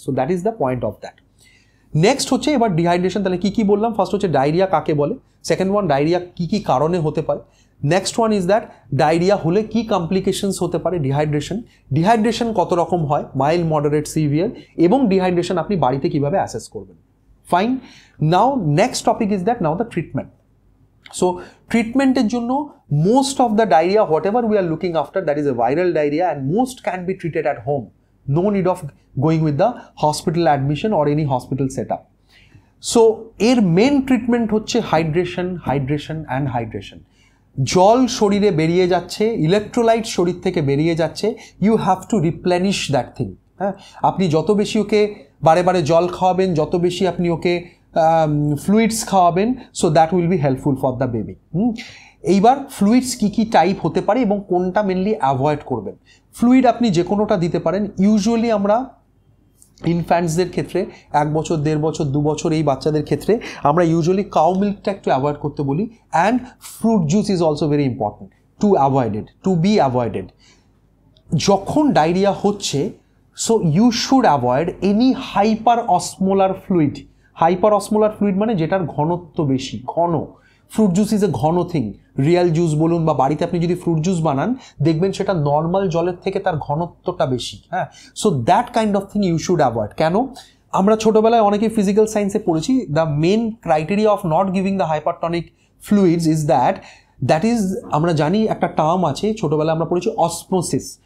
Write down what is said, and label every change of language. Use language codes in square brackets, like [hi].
[en] So that is the point of that. [bn] Next হচ্ছে এবার dehydration, তাহলে কী কী বললাম? ফার্স্ট হচ্ছে ডায়রিয়া কাকে বলে, সেকেন্ড ওয়ান ডায়রিয়া কী কী কারণে হতে পারে, [en] next one is that [bn] diarrhoea হলে কী কমপ্লিকেশনস হতে পারে ডিহাইড্রেশন কত রকম হয়, মাইল্ড, মডারেট, সিভিয়ার, এবং ডিহাইড্রেশন আপনি বাড়িতে কীভাবে অ্যাসেস করবেন। [en] Fine. Now next topic is that now the treatment. So treatment [bn] এর জন্য [en] most of the diarrhea whatever we are looking after, that is a viral diarrhea, and most can be treated at home. No need of going with the hospital admission or any hospital setup. So এর main treatment হচ্ছে hydration and hydration. [bn] জল শরীরে বেরিয়ে যাচ্ছে, electrolyte শরীর থেকে বেরিয়ে যাচ্ছে, [en] you have to replenish that thing. [bn] হ্যাঁ, আপনি যত বেশি ওকে বারে বারে জল খাওয়াবেন, যত বেশি আপনি ওকে ফ্লুইডস খাওয়াবেন, [en] So that will be helpful for the baby. [bn] এইবার ফ্লুইডস কী কী টাইপ হতে পারে এবং কোনটা মেনলি অ্যাভয়েড করবেন। ফ্লুইড আপনি যে কোনোটা দিতে পারেন। ইউজুয়ালি আমরা ইনফ্যান্টসদের ক্ষেত্রে 1 বছর, 1.5 বছর, 2 বছর এই বাচ্চাদের ক্ষেত্রে আমরা ইউজুয়ালি কাউ মিল্কটা একটু অ্যাভয়েড করতে বলি, [en] And fruit juice is also very important to be avoided. [bn] যখন ডায়রিয়া হচ্ছে, [en] so you should avoid any hyperosmolar fluid. Hyperosmolar fluid [bn] মানে যেটার ঘনত্ব বেশি, ঘন। [en] Fruit juice is a ঘন thing. [bn] রিয়েল জুস বলুন বা বাড়িতে আপনি যদি ফ্রুট জুস বানান, দেখবেন সেটা নর্মাল জলের থেকে তার ঘনত্বটা বেশি। [en] হ্যাঁ, so that kind of thing you should avoid. [bn] কেন? আমরা ছোটোবেলায় অনেকে ফিজিক্যাল সায়েন্সে পড়েছি, [en] the main criteria of not giving the hypertonic fluids is that is, [bn] আমরা জানি একটা টার্ম আছে, ছোটোবেলায় আমরা পড়েছি অসমোসিস।